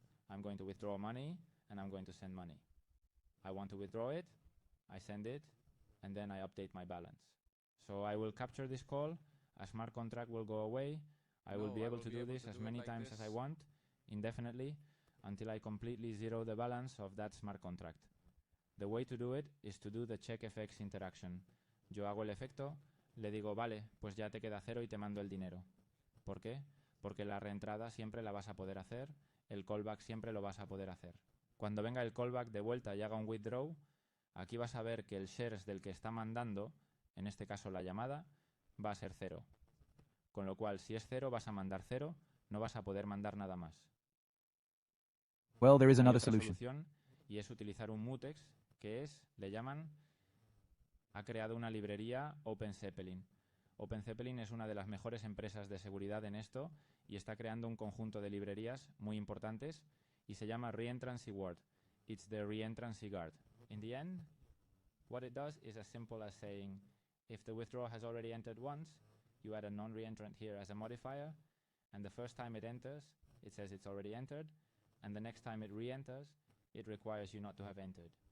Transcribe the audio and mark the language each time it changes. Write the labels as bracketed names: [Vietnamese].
[English] I'm going to withdraw money, and I'm going to send money. I want to withdraw it, I send it, and then I update my balance. So I will capture this call, a smart contract will go away, I will be able to do this as many times as I want, indefinitely, until I completely zero the balance of that smart contract. The way to do it is to do the checkFX interaction. [Spanish] Yo hago el efecto, le digo, vale, pues ya te queda cero y te mando el dinero. ¿Por qué? Porque la reentrada siempre la vas a poder hacer, el callback siempre lo vas a poder hacer. Cuando venga el callback de vuelta y haga un withdraw, aquí vas a ver que el shares del que está mandando, en este caso la llamada, va a ser cero. Con lo cual, si es cero, vas a mandar cero, no vas a poder mandar nada más. [English] Well, there is [Spanish] Hay [English] another [Spanish] otra [English] solution. [Spanish] solución, y es utilizar un mutex, que es, le llaman, ha creado una librería OpenZeppelin. OpenZeppelin es una de las mejores empresas de seguridad en esto y está creando un conjunto de librerías muy importantes y se llama Reentrancy Guard. [English] It's the Reentrancy Guard. In the end, what it does is as simple as saying, if the withdrawal has already entered once, you add a non-reentrant here as a modifier, and the first time it enters, it says it's already entered, and the next time it re-enters, it requires you not to have entered.